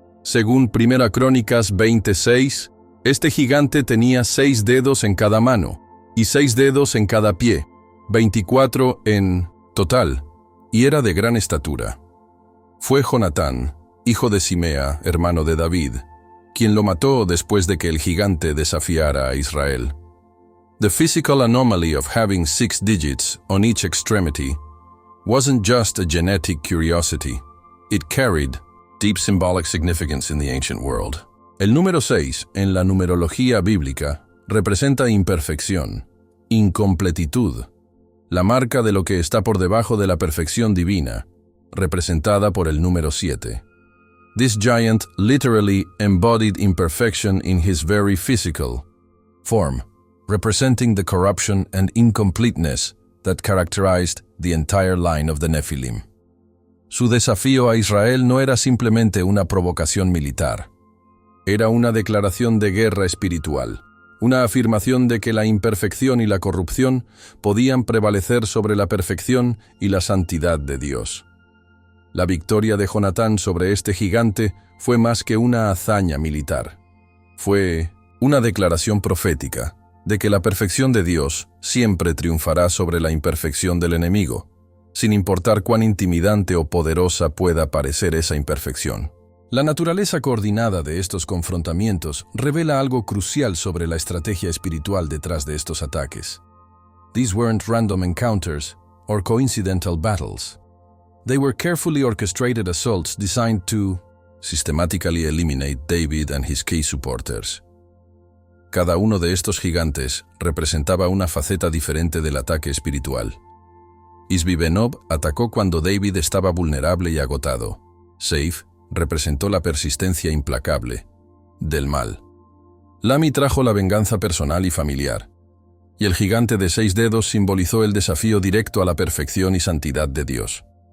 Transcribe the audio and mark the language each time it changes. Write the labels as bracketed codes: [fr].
[es] Según 1 Crónicas 26, este gigante tenía 6 dedos en cada mano y 6 dedos en cada pie, 24 en total, y era de gran estatura. Fue Jonatán, hijo de Simea, hermano de David, quien lo mató después de que el gigante desafiara a Israel. [en] The physical anomaly of having 6 digits on each extremity wasn't just a genetic curiosity. It carried deep symbolic significance in the ancient world. [es] El número 6 en la numerología bíblica representa imperfección, incompletitud, la marca de lo que está por debajo de la perfección divina, representada por el número 7. [en] This giant literally embodied imperfection in his very physical form, representing the corruption and incompleteness that characterized the entire line of the Nephilim. [es] Su desafío a Israel no era simplemente una provocación militar. Era una declaración de guerra espiritual, una afirmación de que la imperfección y la corrupción podían prevalecer sobre la perfección y la santidad de Dios. La victoria de Jonatán sobre este gigante fue más que una hazaña militar. Fue una declaración profética de que la perfección de Dios siempre triunfará sobre la imperfección del enemigo, sin importar cuán intimidante o poderosa pueda parecer esa imperfección. La naturaleza coordinada de estos confrontamientos revela algo crucial sobre la estrategia espiritual detrás de estos ataques. [en] These weren't random encounters or coincidental battles. They were carefully orchestrated assaults designed to systematically eliminate David and his key supporters. [es] Cada uno de estos gigantes representaba una faceta diferente del ataque espiritual. Isbi-Benob atacó cuando David estaba vulnerable y agotado. Seif representó la persistencia implacable del mal. Lami trajo la venganza personal y familiar. Y el gigante de 6 dedos simbolizó el desafío directo a la perfección y santidad de Dios.